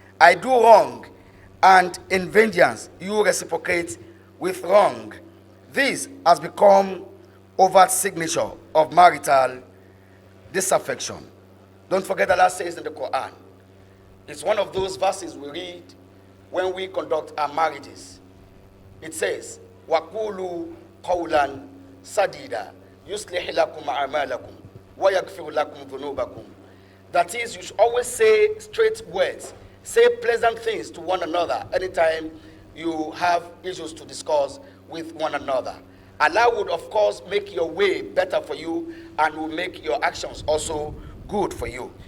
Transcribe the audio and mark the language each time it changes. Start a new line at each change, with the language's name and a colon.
English: I do wrong, and in vengeance you reciprocate with wrong. This has become overt signature of marital disaffection. Don't forget Allah says in the Quran. It's one of those verses we read when we conduct our marriages. It says,
Arabic: وَقُولُوا قَوْلًا سَدِيدًا يُصْلِحْ لَكُمْ أَعْمَالَكُمْ وَيَغْفِرْ لَكُمْ ذُنُوبَكُمْ.
English: That is, you should always say straight words, say pleasant things to one another anytime you have issues to discuss with one another. Allah would, of course, make your way better for you and will make your actions also good for you.